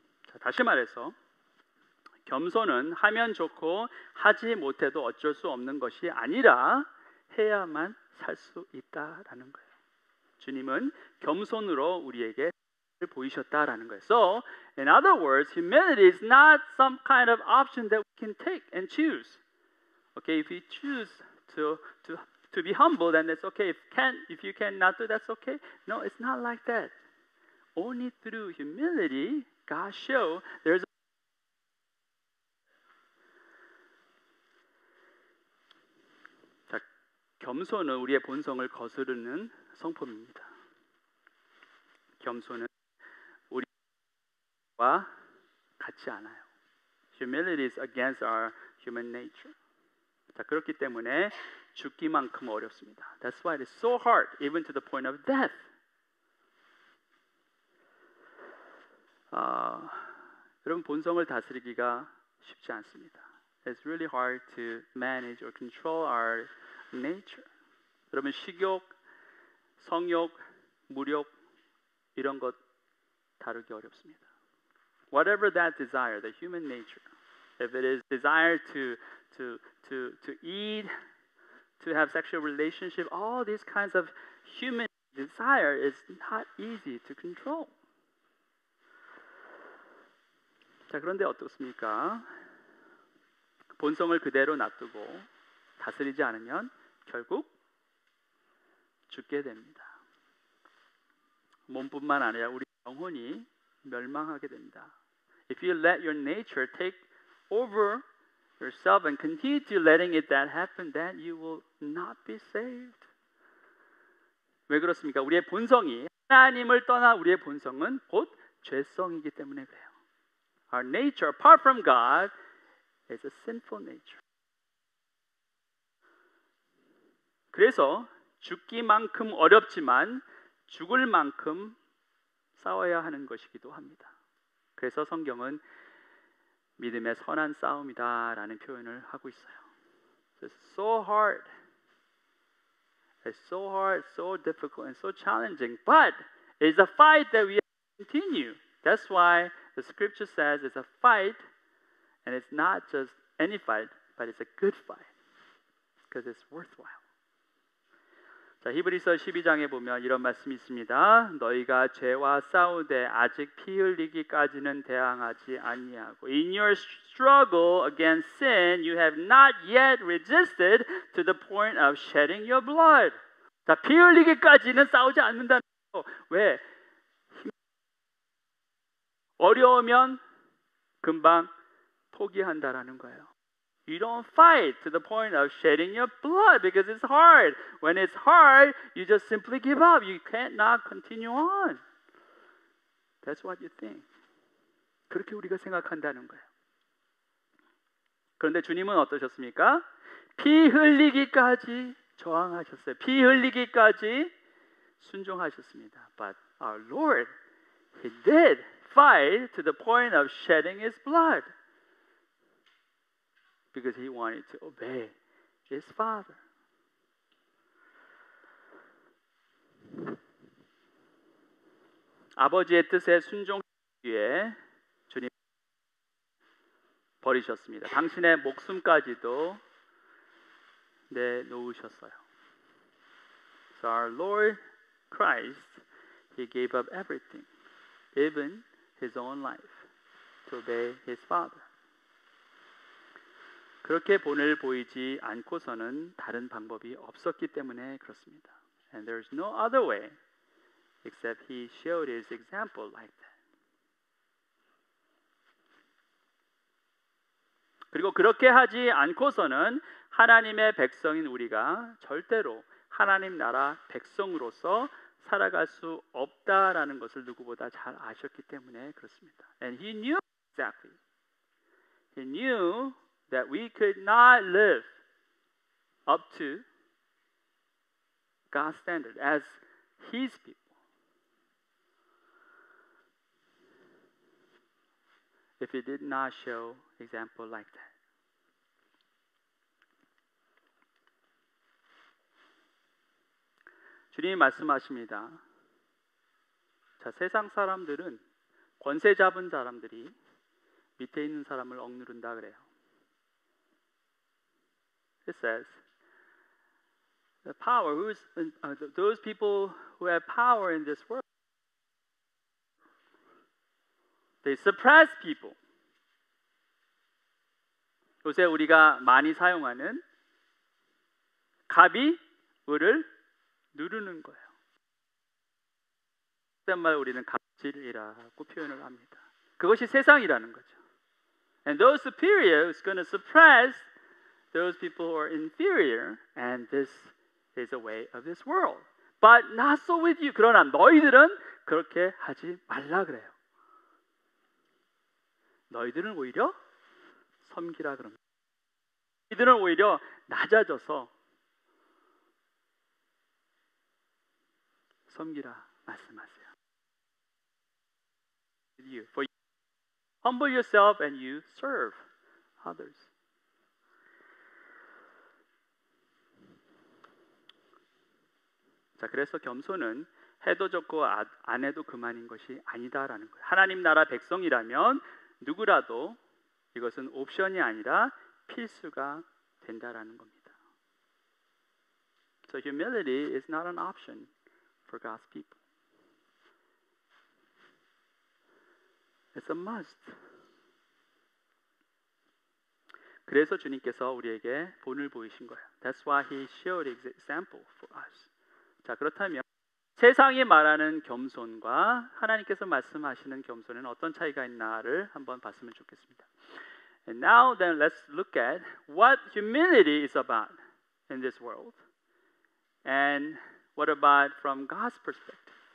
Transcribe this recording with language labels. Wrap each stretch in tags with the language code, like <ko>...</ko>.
<ko>자, 다시 말해서 겸손은 하면 좋고 하지 못해도 어쩔 수 없는 것이 아니라 해야만 살 수 있다라는 거예요. 주님은 겸손으로 우리에게 보이셨다라는 거예요.</ko> <en>So, in other words, humility is not some kind of option that we can take and choose. Okay, if you choose to be humble, then it's okay. If you cannot do, that's okay. No, it's not like that. Only through humility, God shows there's.</en> <ko>자, 겸손은 우리의 본성을 거스르는 성품입니다. 겸손은 우리와 같지 않아요.</ko> <en>Humility is against our human nature.</en> <ko>자, 그렇기 때문에 죽기만큼 어렵습니다.</ko> <en>That's why it is so hard, even to the point of death.</en> <ko>여러분 본성을 다스리기가 쉽지 않습니다.</ko> <en>It's really hard to manage or control our nature.</en> <ko>여러분 식욕, 성욕, 무욕 이런 것 다루기 어렵습니다.</ko> <en>Whatever that desire, the human nature, if it is desire to eat, to have sexual relationship, all these kinds of human desire is not easy to control.</en> <ko>자, 그런데 어떻습니까? 본성을 그대로 놔두고 다스리지 않으면 결국 죽게 됩니다. 몸뿐만 아니라 우리 영혼이 멸망하게 됩니다.</ko> <en>If you let your nature take over yourself and continue to letting it that happen, then you will not be saved.</en> <ko>왜 그렇습니까? 우리의 본성이 하나님을 떠나 우리의 본성은 곧 죄성이기 때문에 그래요.</ko> <en>Our nature, apart from God, is a sinful nature.</en> <ko>그래서 죽기만큼 어렵지만 죽을 만큼 싸워야 하는 것이기도 합니다. 그래서 성경은 믿음의 선한 싸움이다라는 표현을 하고 있어요.</ko> <en>It's so hard. It's so hard, so difficult, and so challenging. But it's a fight that we have to continue. That's why the scripture says it's a fight, and it's not just any fight, but it's a good fight, because it's worthwhile.</en> <ko>자, 히브리서 12장에 보면 이런 말씀이 있습니다. 너희가 죄와 싸우되 아직 피 흘리기까지는 대항하지 아니하고</ko> <en>In your struggle against sin you have not yet resisted to the point of shedding your blood.</en> <ko>자, 피 흘리기까지는 싸우지 않는다는 거. 왜? 어려우면 금방 포기한다라는 거예요.</ko> <en>You don't fight to the point of shedding your blood because it's hard. When it's hard, you just simply give up. You can't not continue on. That's what you think.</en> <ko>그렇게 우리가 생각한다는 거예요. 그런데 주님은 어떠셨습니까? 피 흘리기까지 저항하셨어요. 피 흘리기까지 순종하셨습니다.</ko> <en>But our Lord, He did fight to the point of shedding His blood. Because he wanted to obey his father.</en> <ko>아버지의 뜻에 순종하기 위해 주님 버리셨습니다. 당신의 목숨까지도 내놓으셨어요.</ko> <en>So our Lord Christ, He gave up everything, even His own life, to obey His Father.</en> <ko>그렇게 본을 보이지 않고서는 다른 방법이 없었기 때문에 그렇습니다.</ko> <en>And there's no other way except He showed His example like that.</en> <ko>그리고 그렇게 하지 않고서는 하나님의 백성인 우리가 절대로 하나님 나라 백성으로서 살아갈 수 없다라는 것을 누구보다 잘 아셨기 때문에 그렇습니다.</ko> <en>And He knew exactly. He knew that we could not live up to God's standard as His people. If He did not show example like that.</en> <ko>주님이 말씀하십니다. 자, 세상 사람들은 권세 잡은 사람들이 밑에 있는 사람을 억누른다 그래요.</ko> <en>It says, the power, those people who have power in this world, they suppress people.</en> <ko>요새 우리가 많이 사용하는 갑이 을을 누르는 거예요. 그런 말 우리는 갑질이라고 표현을 합니다. 그것이 세상이라는 거죠.</ko> <en>And those superior is going to suppress those people who are inferior, and this is a way of this world. But not so with you.</en> <ko>그러나 너희들은 그렇게 하지 말라 그래요. 너희들은 오히려 섬기라 그럽니다. 너희들은 오히려 낮아져서 섬기라 말씀하세요.</ko> <en>For you humble yourself and you serve others.</en> <ko>자, 그래서 겸손은 해도 좋고 안 해도 그만인 것이 아니다라는 거예요. 하나님 나라 백성이라면 누구라도 이것은 옵션이 아니라 필수가 된다라는 겁니다.</ko> <en>So humility is not an option for God's people. It's a must.</en> <ko>그래서 주님께서 우리에게 본을 보이신 거예요.</ko> <en>That's why He showed example for us.</en> <ko>자, 그렇다면 세상이 말하는 겸손과 하나님께서 말씀하시는 겸손에는 어떤 차이가 있나를 한번 봤으면 좋겠습니다.</ko> <en>And now then let's look at what humility is about in this world. And what about from God's perspective?</en>